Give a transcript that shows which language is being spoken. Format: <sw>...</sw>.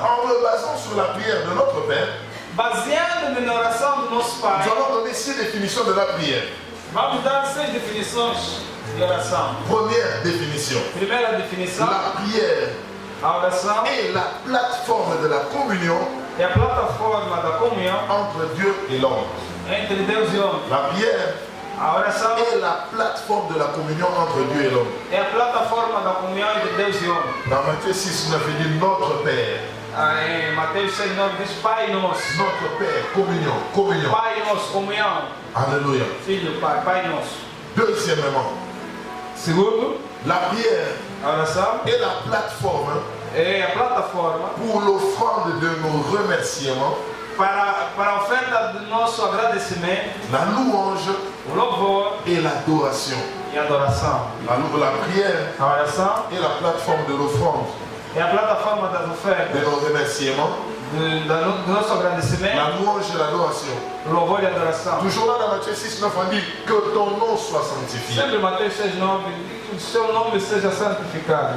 <fr>En me basant sur la prière de notre Père,</fr> <pt>Baseado na oração do nosso</pt> <fr>nous</fr> <pt>Pai,</pt> <fr>allons donner 6 définitions de la prière.</fr> <pt>vamos dar 6 definições de oração.</pt> <fr>Première définition.</fr> <pt>Primeira definição,</pt> <fr>La prière</fr> <pt>a oração</pt> <fr>est la plateforme de la communion</fr> <pt>é a plataforma da comunhão</pt> <fr>entre Dieu et l'homme.</fr> <pt>entre Deus e homem.</pt> <fr>La prière</fr> <pt>A oração</pt> <fr>est la plateforme de la communion entre Dieu et l'homme.</fr> <pt>é a plataforma da comunhão entre Deus e homem.</pt> <fr>Dans Matthieu 6, 9, il dit notre Père.</fr> <pt>Em Mateus 6, 9 diz Pai Nosso.</pt> <fr>Notre Père, communion, communion.</fr> <pt>Pai Nosso, comunhão.</pt> <fr>Alléluia.</fr> <pt>Filho, Pai, Pai Nosso.</pt> <fr>Deuxièmement,</fr> <pt>Segundo,</pt> <fr>la prière</fr> <pt>a oração</pt> <fr>est la plateforme</fr> <pt>é a plataforma</pt> <fr>pour l'offrande de nos remerciements,</fr> <pt>para a oferta do nosso agradecimento,</pt> <fr>la louange</fr> <pt>o louvor</pt> <fr>et l'adoration.</fr> <pt>e a adoração.</pt> <fr>La prière</fr> <pt>A oração</pt> <fr>est la plateforme de l'offrande,</fr> <pt>é a plataforma das</pt> <fr>de</fr> <pt>ofertas,</pt> <fr>nos remerciements,</fr> <pt>do nosso agradecimento,</pt> <fr>la louange et l'adoration.</fr> <pt>o louvor e a adoração.</pt> <fr>Toujours là dans Matthieu 6, 9, on dit que ton nom soit sanctifié.</fr> <pt>Sempre Mateus 6, 9, que o seu nome seja santificado.</pt>